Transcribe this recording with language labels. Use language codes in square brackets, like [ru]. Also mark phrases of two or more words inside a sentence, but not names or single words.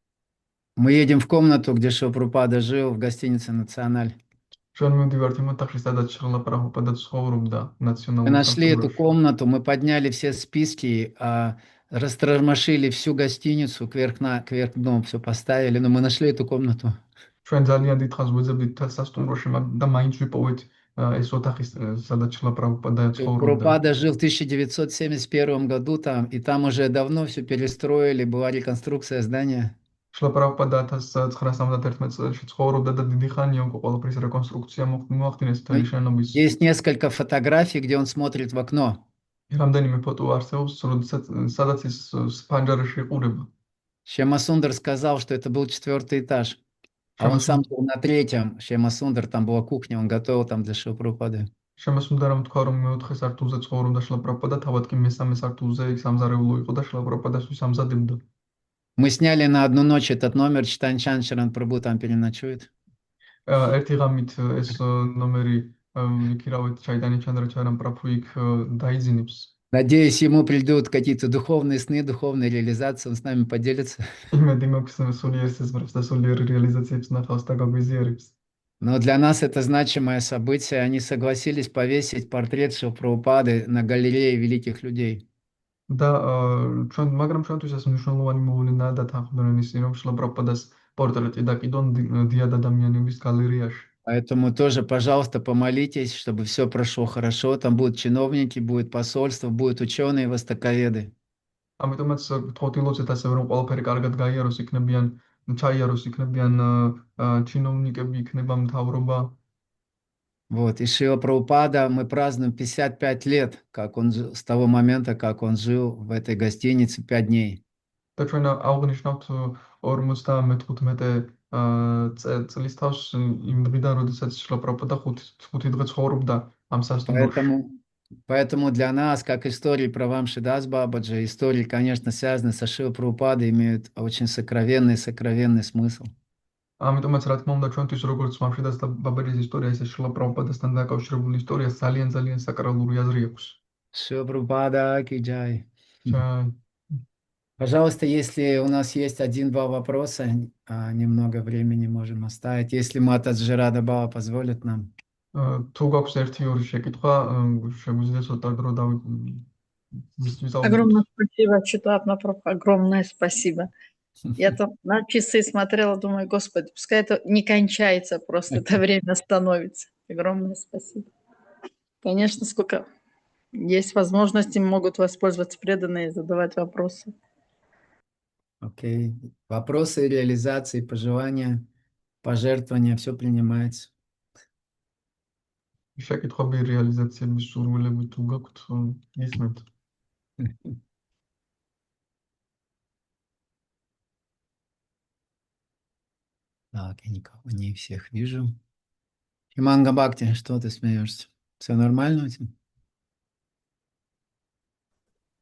[ru] Мы едем в комнату, где Шрила Прабхупада жил, в гостинице «Националь». [ka] ჩვენ მივდივართ იმ ოთახში, სადაც შრილა პრაბჰუპადა ცხოვრობდა [ru] Мы [ka] ნაციონალურ [ru] нашли эту [ka] სამთავროში. [ru] комнату, мы подняли все списки, растормошили всю гостиницу кверх дном, все поставили, но мы нашли эту комнату. [ka] ჩვენ ძალიან დიდხანს ვეძებდით სასტუმროში და მაინც ვიპოვეთ ეს ოთახი, სადაც შრილა პრაბჰუპადა ცხოვრობდა. [ru] Прабхупада жил в 1971 году там, и там уже давно все перестроили, была реконструкция здания. [ka] შრილა პრაბჰუპადა 1971 წელს ცხოვრობდა და დიდი ხანია უკვე ყველაფრის რეკონსტრუქცია მოახდინეს მთელი შენობის. [ru] Есть несколько фотографий, где он смотрит в окно. [ka] რამდენიმე фото არსებობს, სადაც ის ფანჯარაში იყურება. [ru] Шьяма Сундар сказал, что это был 4-й этаж, а он сам был на 3-м. Шьяма Сундар, там была кухня, он готовил там для Шрилы Прабхупады. [ka] შემოსუნდარამ თქვა, რომ მეოთხე სართულზე ცხოვრობდა შრილა პრაბჰუპადა, თავად კი მესამე სართულზე სამზარეულო იყო და შრილა პრაბჰუპადასთვის ამზადებდა. [ru] Мы сняли на одну ночь этот номер, Читания Чанда Чаран Прабху там переночует. [ka] ერთი ღამით ეს ნომერი იქირავეთ ჩაიტანია ჩანდრა ჩარამ პრაფუ იქ დაიძინებს. [ru] Надеюсь, ему придут какие-то духовные сны, духовные реализации, он с нами поделится. [ka] იმედი მაქვს სულიერ სიზმრებს და сулиер რეალიზაციებს ნახავს და გაგვიზიარებს. [ru] Но для нас это значимое событие. Они согласились повесить портрет Шрилы Прабхупады на галерее великих людей. [ka] და მაგრამ ჩვენთვის ეს მნიშვნელოვანი მოვლენაა და თანხმდნენ ისინი, რომ შრილა პრაბჰუპადას პორტრეტი დაკიდონ დიად ადამიანების გალერეაში. [ru] Поэтому тоже, пожалуйста, помолитесь, чтобы все прошло хорошо. Там будут чиновники, будет посольство, будут ученые, востоковеды. [ka] ამიტომაც გთხოვთ ილოცეთ ასევე, რომ ყველაფერი კარგად გაიაროს, ჩაიაროს, იქნებიან ჩინოვნიკები, იქნება მთავრობა. [ru] Вот, и Шрила Прабхупада, мы празднуем 55 лет, как он жил, с того момента, как он жил в этой гостинице 5 дней. [ka] და ჩვენ აღნიშნავთ 55 წლის თავს იმ დღიდან, როდესაც შრილა პრაბჰუპადა 5 დღე ცხოვრობდა ამ სასტუმროში. [ru] Поэтому для нас, как истории про Вамшидас Бабаджи, истории, конечно, связаны со Шрилой Прабхупадой, имеют очень сокровенный смысл. [ka] ამიტომაც რა თქმა უნდა ჩვენთვის როგორც ვამშიდას და ბაბაჯის ისტორია, ისე შრილა პრაბჰუპადასთან დაკავშირებული ისტორია ძალიან საკრალური აზრი აქვს. [ru] Шрила Прабхупада [hi] की जय. [ru] Чай. Пожалуйста, если у нас есть 1-2 вопроса, немного времени можем оставить, если Матаджи Рада Баба позволит нам. [ka] თუ გვაქვს 1-2 შეკითხვა, შეგვიძლია ცოტა დრო [ru] Огромное спасибо, Читатна Прабху, огромное спасибо. Я там на часы смотрела, думаю, Господи, пускай это не кончается, просто это время становится. Огромное спасибо. Конечно, сколько есть возможности, могут воспользоваться преданные и задавать вопросы. Окей. Вопросы реализации, пожелания, пожертвования, все принимается. [ka] შეკითხვები რეალიზაციების სურვილები თუ გაქვთ, ისმენთ. [ru] Так, я никого не всех вижу. Иманга Бхакти, что ты смеешься? Все нормально у тебя?